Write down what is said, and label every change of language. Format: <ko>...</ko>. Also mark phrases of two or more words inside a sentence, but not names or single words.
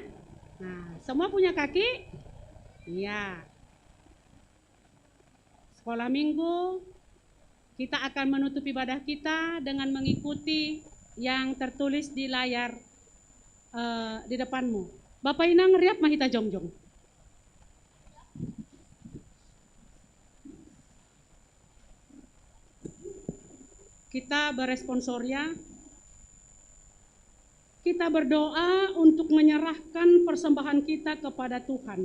<id>Nah, semua punya kaki? Iya. Sekolah minggu, kita akan menutup ibadah kita dengan mengikuti yang tertulis di layar di depanmu.</id> <bts>Bapak Inang riap mahita jongjong.</bts> <id>Kita beresponsoria, kita berdoa untuk menyerahkan persembahan kita kepada Tuhan.</id>